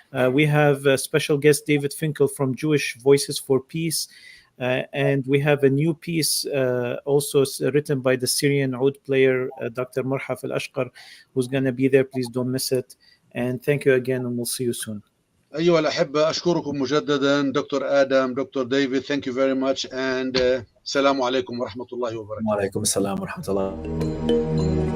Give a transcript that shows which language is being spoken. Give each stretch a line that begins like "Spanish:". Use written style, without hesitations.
English: We have a special guest, David Finkel from Jewish Voices for Peace. And we have a new piece also written by the Syrian oud player, Dr. Marhaf Al-Ashqar, who's going to be there. Please don't miss it. And thank you again, and we'll see you soon.
Arabic: أيها الأحبة، أشكركم مجددا دكتور آدم، دكتور ديفيد.
English: Thank you very much, and
Arabic: السلام عليكم ورحمة الله وبركاته. وعليكم السلام ورحمة الله.